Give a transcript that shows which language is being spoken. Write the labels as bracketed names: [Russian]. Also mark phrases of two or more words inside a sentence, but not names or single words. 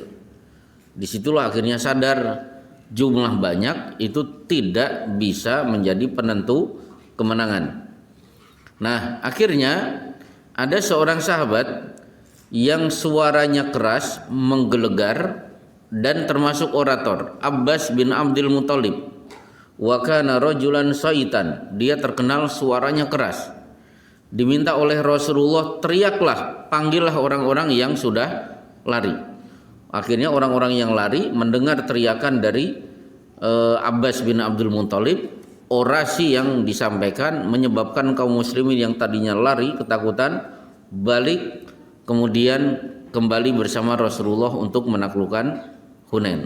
[Indonesian] Disitulah akhirnya sadar jumlah banyak itu tidak bisa menjadi penentu kemenangan. Nah, akhirnya ada seorang sahabat yang suaranya keras, menggelegar dan termasuk orator, Abbas bin Abdul Muthalib. [Arabic] وكان رجلا صيتا, [Indonesian] dia terkenal suaranya keras. Diminta oleh Rasulullah, teriaklah, panggillah orang-orang yang sudah lari. Akhirnya orang-orang yang lari mendengar teriakan dari Abbas bin Abdul Muthalib. Orasi yang disampaikan menyebabkan kaum muslimin yang tadinya lari ketakutan balik, kemudian kembali bersama Rasulullah untuk menaklukkan Hunain.